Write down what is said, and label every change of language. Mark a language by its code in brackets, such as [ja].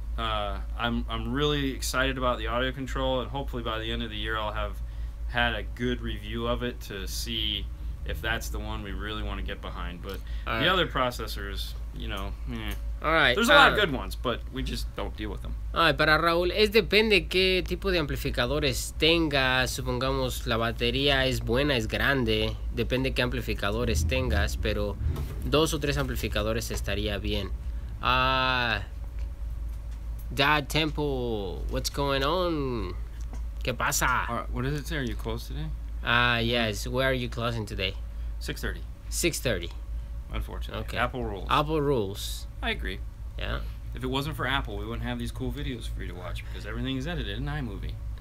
[en] I'm really excited about the audio control, and hopefully by the end of the year I'll have had a good review of it to see if that's the one we really want to get behind. But the other processors, you know, there's a lot of good ones, but we just don't deal with them. [es] Para Raúl, depende qué tipo de amplificadores tengas. Supongamos la batería es buena, es grande, depende qué amplificadores tengas, pero 2 o 3 amplificadores estaría bien. [en] Dad Temple, what's going on? [es] ¿Qué pasa? [en] What does it say? Are you closed today? Yes. Where are you closing today? 6:30. 6:30. Unfortunately. Okay. Apple rules. Apple rules. I agree. Yeah. If it wasn't for Apple, we wouldn't have these cool videos for you to watch because everything is edited in iMovie.